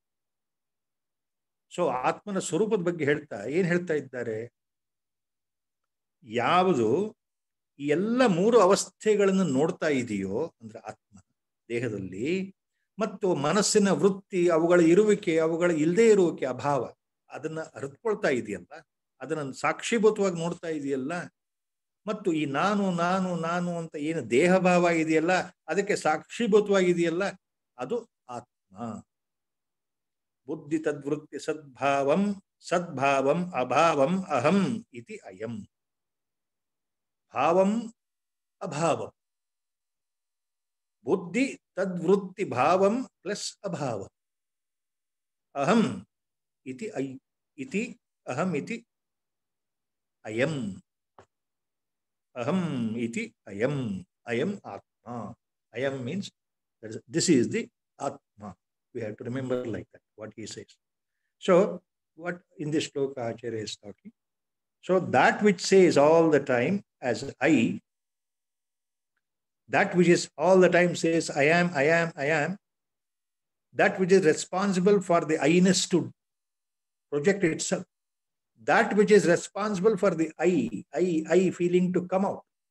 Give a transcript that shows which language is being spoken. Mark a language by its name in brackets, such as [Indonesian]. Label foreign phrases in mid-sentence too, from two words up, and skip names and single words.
[Kannada] ಸೊ ಆತ್ಮನ ಸ್ವರೂಪದ ಬಗ್ಗೆ ಏನ್ ಹೇಳ್ತಾ ಇದ್ದಾರೆ, ಯಾವುದು ಈ ಎಲ್ಲ ಮೂರು ಅವಸ್ಥೆಗಳನ್ನು ನೋಡ್ತಾ ಇದೆಯೋ ಅಂದ್ರೆ ಆತ್ಮ ದೇಹದಲ್ಲಿ, ಮತ್ತು ಮನಸ್ಸಿನ ವೃತ್ತಿ, ಅವುಗಳ ಇರುವಿಕೆ, ಅವುಗಳ ಇಲ್ಲದೆ ಇರುವಿಕೆ, ಅಭಾವ, ಅದನ್ನ ಅರಿತುಕೊಳ್ತಾ ಇದೆಯಲ್ಲ, ಅದನ್ನ ಸಾಕ್ಷೀಭೂತವಾಗಿ ನೋಡ್ತಾ ಇದೆಯಲ್ಲ, ಮತ್ತು ಈ ನಾನು ನಾನು ನಾನು ಅಂತ ಏನು ದೇಹ ಭಾವ ಇದೆಯಲ್ಲ ಅದಕ್ಕೆ ಸಾಕ್ಷೀಭೂತವಾಗಿದೆಯಲ್ಲ, ಅದು ಆತ್ಮ. [Sanskrit] ಬುದ್ಧಿ ತದ್ವೃತ್ತಿ ಸದ್ಭಾವಂ ಸದ್ಭಾವಂ ಅಭಾವಂ ಅಹಂ ಇತಿ ಅಯಂ. ಭಾವಂ ಅಭಾವಂ, ಬುದ್ಧಿ ತದ್ವೃತ್ತಿ ಭಾವಂ ಪ್ಲಸ್ ಅಭಾವಂ, ಅಹಂ ಇತಿ ಇತಿ ಅಹಂ ಇತಿ ಅಯಂ, ಅಹಂ ಇತಿ ಅಯಂ, ಅಯಂ ಆತ್ಮ. [English] ಅಯಂ means this is the atma. We have to remember like that what he says. So what in this shloka Acharya is talking, so that which says all the time as I, that which is all the time says I am, I am, I am, that which is responsible for the I-ness to project itself, that which is responsible for the I feeling to come out,